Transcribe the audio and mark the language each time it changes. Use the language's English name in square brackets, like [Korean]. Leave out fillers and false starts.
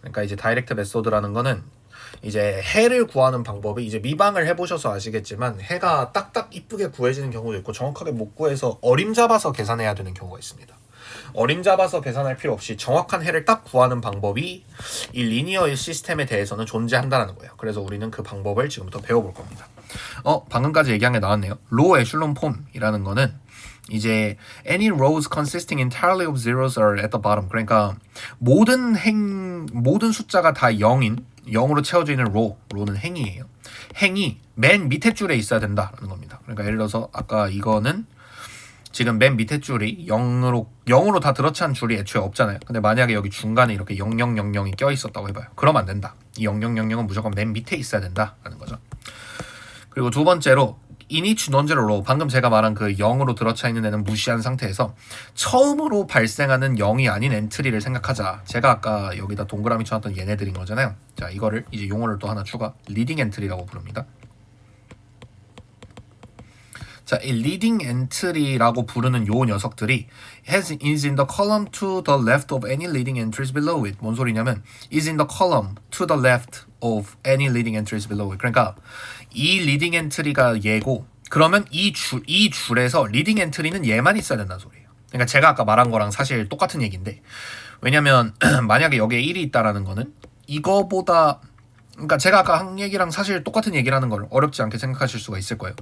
[Korean] 그러니까 이제 Direct Method라는 거는 이제 해를 구하는 방법이 이제 미방을 해보셔서 아시겠지만 해가 딱딱 이쁘게 구해지는 경우도 있고 정확하게 못 구해서 어림잡아서 계산해야 되는 경우가 있습니다. 어림잡아서 계산할 필요 없이 정확한 해를 딱 구하는 방법이 이 리니어 시스템에 대해서는 존재한다는 거예요. 그래서 우리는 그 방법을 지금부터 배워볼 겁니다. 방금까지 얘기한 게 나왔네요. 로우 에슐론 폼이라는 거는 이제 [English] any rows consisting entirely of zeros are at the bottom. [Korean] 그러니까 모든 숫자가 다 0으로 채워져 있는 로는 행이에요. 행이 맨 밑에 줄에 있어야 된다라는 겁니다. 그러니까 예를 들어서 아까 이거는 지금 맨 밑에 줄이 0으로 다 들어찬 줄이 애초에 없잖아요. 근데 만약에 여기 중간에 이렇게 0000이 껴 있었다고 해봐요. 그러면 안 된다. 이 0000은 무조건 맨 밑에 있어야 된다라는 거죠. 그리고 두 번째로 [English] in each non-zero row, [Korean] 방금 제가 말한 그 0으로 들어차 있는 애는 무시한 상태에서 처음으로 발생하는 0이 아닌 엔트리를 생각하자. 제가 아까 여기다 동그라미 쳐놨던 얘네들인 거잖아요. 자, 이거를 이제 용어를 또 하나 추가, 리딩 엔트리라고 부릅니다. 자, 이 리딩 엔트리라고 부르는 요 녀석들이 [English] is in the column to the left of any leading entries below it. [Korean] 뭔 소리냐면 [English] is in the column to the left of any leading entries below it. [Korean] 그러니까 이 리딩 엔트리가 얘고 그러면 이 줄에서 리딩 엔트리는 얘만 있어야 된다는 소리예요. 그러니까 제가 아까 말한 거랑 사실 똑같은 얘기인데 왜냐면 만약에 여기에 1이 있다라는 거는 이거보다 그러니까 제가 아까 한 얘기랑 사실 똑같은 얘기라는 걸 어렵지 않게 생각하실 수가 있을 거예요.